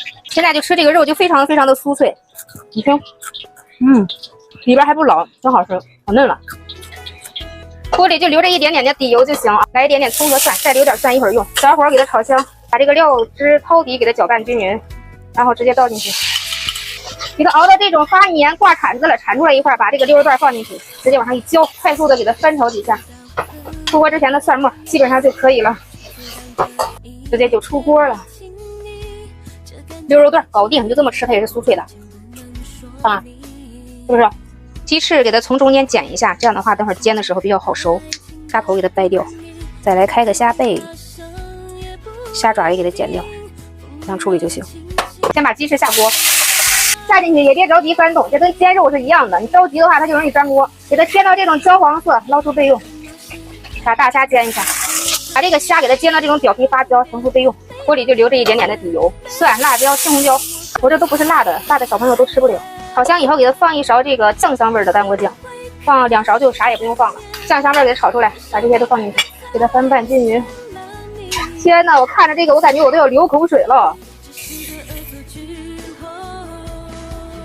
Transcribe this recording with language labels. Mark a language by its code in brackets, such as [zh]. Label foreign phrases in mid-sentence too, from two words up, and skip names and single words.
[zh] 現在就吃這個肉就非常非常的酥脆，你聽，裡邊還不老，很好吃，好嫩了。鍋裡就留着一點點的底油就行，來一點點蔥和蒜，再留點蒜，一會兒用。小火給它炒香，把這個料汁掏底給它攪拌均勻，然後直接倒進去。給它熬到這種發黏掛鏟子了，鏟出來一塊，把這個溜肉段放進去，直接往上一澆，快速的給它翻炒幾下。出鍋之前的蒜末基本上就可以了，直接就出鍋了。溜肉段搞定，就這麼吃它也是酥脆的，啊，是不是？雞翅給它從中間剪一下，這樣的話等會兒煎的時候比較好熟。大頭給它掰掉，再來開個蝦背，蝦爪也給它剪掉，這樣處理就行。先把雞翅下鍋，下進去也別着急翻動，這跟煎肉是一樣的，你着急的話它就容易粘鍋。給它煎到這種焦黃色，撈出備用。把大蝦煎一下，把這個蝦給它煎到這種表皮發焦，盛出備用。鍋裡就留着一點點的底油，蒜、辣椒、青紅椒，我這都不是辣的，辣的小朋友都吃不了。炒香以後，給它放1勺這個醬香味的乾鍋醬，放2勺就啥也不用放了。醬香味給它炒出來，把這些都放進去，給它翻拌均勻。天哪，我看着這個，我感覺我都要流口水了。